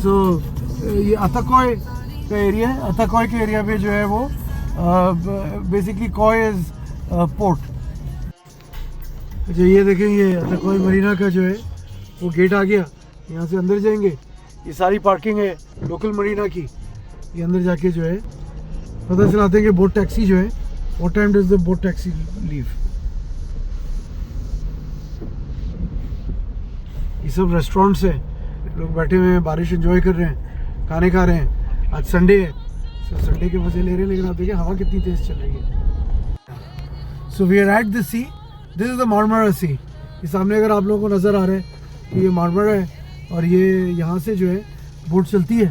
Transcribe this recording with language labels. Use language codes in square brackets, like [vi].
[hi] सो ये अथाकोय का एरिया है। अथाकोय के एरिया पे जो है वो बेसिकली [en] कोय is port. [hi] अच्छा ये देखें, ये अथाकोय मरीना का जो है वो गेट आ गया। यहाँ से अंदर जाएंगे, ये सारी पार्किंग है लोकल मरीना की। ये अंदर जाके जो है पता चलाते हैं कि बोट टैक्सी जो है [en] What time does the boat taxi leave? [hi] ये सब रेस्टोरेंट्स है, लोग बैठे हुए हैं, बारिश एंजॉय कर रहे हैं, खाने खा रहे हैं। आज संडे है, तो संडे के मजे ले रहे हैं। लेकिन आप देखिए हवा कितनी तेज चल रही है। [en] So we are at the sea, this is the Marmara sea. [hi] ये सामने अगर आप लोगों को नज़र आ रहा है तो ये मार्मरा है, और ये यहाँ से जो है बोट चलती है।